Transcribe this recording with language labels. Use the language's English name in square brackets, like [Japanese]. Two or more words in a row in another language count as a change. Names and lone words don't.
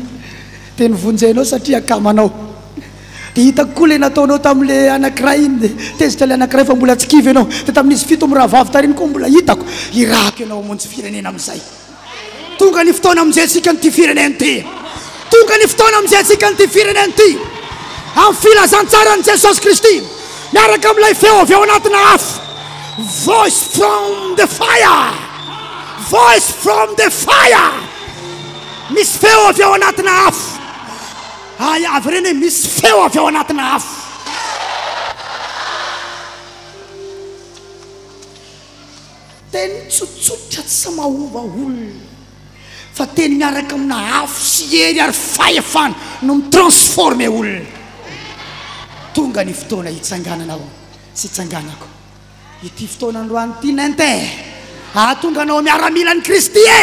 [Malagasy] Dia nivonjainao satria akamanao. Dia hitako koa ilay nataonao tamin'ilay anankiray iny, tezitra ilay anankiray fa mbola tsy kivy ianao. Dia tamin'izy fito amin'ny rahavavy tariny koa mbola hitako irahako ianao hamonjy firenena amin'izay. tonga ny fotoana amin'izay ny ty firenena ty tonga ny fotoana amin'izay ny ty firenena ty amin'ny filazantsarany Jesosy Kristy miaraka amin'ilay feo avy ao anatina afo [English] voice from the fire voice from the fire [Malagasy] misy feo avy ao anatina afo ay avy reny misy feo avy ao anatina afo teny tsotsotra tsy samahova olona fa teny miaraka amina afo sy hery ary fahefana no mitransforme olona tonga ny fotoana hitsangananao sy hitsanganako ity fotoana androany ity nente tonga anao miaramila ny Kristy